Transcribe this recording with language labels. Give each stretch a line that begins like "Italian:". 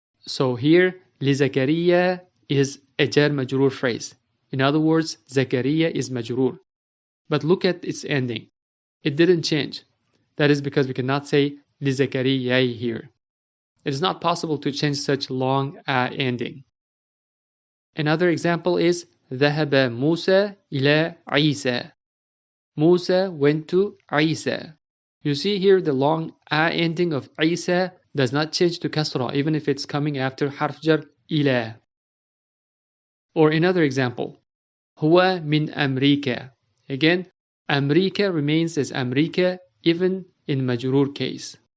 English: So here لزكريا is a jar majrur phrase. In other words, Zakaria is majrur. But look at its ending. It didn't change. That is because we cannot say لزكريا here. It is not possible to change such long a ending. Another example is
Arabic: ذهب موسى إلى عيسى.
English: Musa went to Isa. You see here the long a ending of Isa does not change to kasra even if it's coming after harf jar ila. Or another example,
Arabic: هو من أمريكا.
English: Again, أمريكا remains as أمريكا even in majrur case.